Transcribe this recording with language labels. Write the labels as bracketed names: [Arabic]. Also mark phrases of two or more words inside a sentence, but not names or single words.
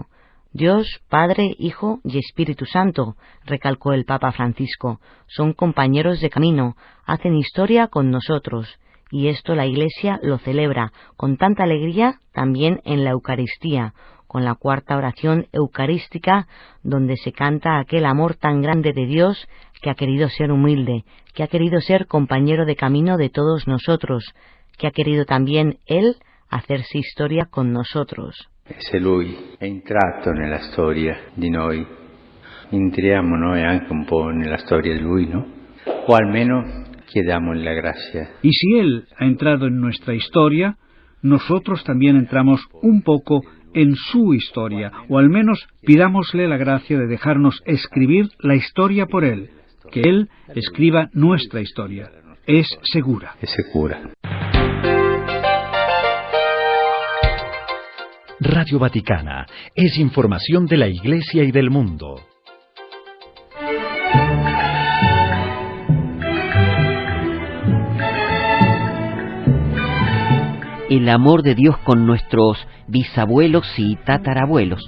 [Spanish] Dios, Padre, Hijo y Espíritu Santo, recalcó el Papa Francisco, son compañeros de camino, hacen historia con nosotros, y esto la Iglesia lo celebra con tanta alegría también en la Eucaristía, con la cuarta oración eucarística, donde se canta aquel amor tan grande de Dios que ha querido ser humilde, que ha querido ser compañero de camino de todos nosotros, que ha querido también Él hacerse historia con nosotros. [Italian] E se Lui è entrato nella storia di noi, entriamo noi anche un po' nella storia di Lui, ¿no? O almeno chiediamole la gracia. [Spanish] Y si Él ha entrado en nuestra historia, nosotros también entramos un poco en su historia, o al menos pidámosle la gracia de dejarnos escribir la historia por Él, que Él escriba nuestra historia. Es segura. [Italian] È sicura. [Spanish] Radio Vaticana es información de la Iglesia y del mundo. El amor de Dios con nuestros bisabuelos y tatarabuelos.